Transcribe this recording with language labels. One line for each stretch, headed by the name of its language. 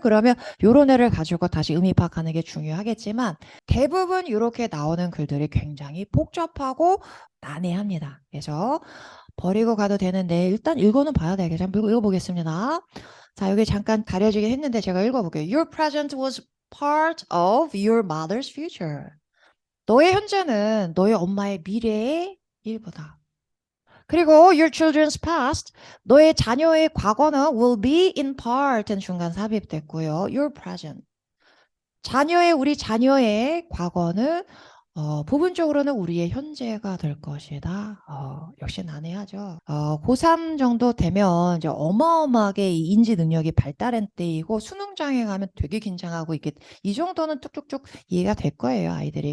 Korean: 그러면 요런 애를 가지고 다시 의미 파악하는 게 중요하겠지만 대부분 이렇게 나오는 글들이 굉장히 복잡하고 난해합니다. 그래서 버리고 가도 되는데 일단 읽어는 봐야 되겠죠. 한번 읽어보겠습니다. 자, 여기 잠깐 가려지긴 했는데 제가 읽어볼게요.
English: Your present was part of your mother's future.
Korean: 너의 현재는 너의 엄마의 미래의 일부다. 그리고
English: your children's past,
Korean: 너의 자녀의 과거는
English: will be in part
Korean: 중간 삽입됐고요.
English: your present,
Korean: 우리 자녀의 과거는 부분적으로는 우리의 현재가 될 것이다. 역시 난해하죠. 고3 정도 되면 이제 어마어마하게 이 인지 능력이 발달한 때이고 수능장에 가면 되게 긴장하고 이게 이 정도는 뚝뚝뚝 이해가 될 거예요, 아이들이.